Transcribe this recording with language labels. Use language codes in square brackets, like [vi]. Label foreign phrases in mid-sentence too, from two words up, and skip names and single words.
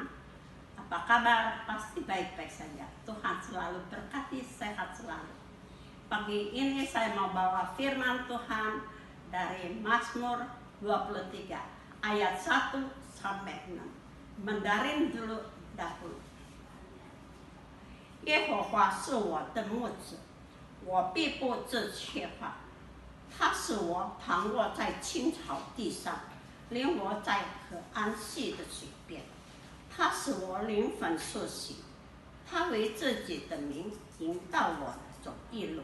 [id] Apa kabar? Pasti baik-baik saja. Tuhan selalu berkati, sehat selalu. Pagi ini saya mau bawa firman Tuhan dari Mazmur 23 ayat 1 sampai 6. Mandarin dulu dahulu. [zh] 耶和华是我的牧者，我必不致缺乏。他使我躺卧在青草地上，领我在可安息的水边。他使我灵魂苏醒，他为自己的名引导我走义路。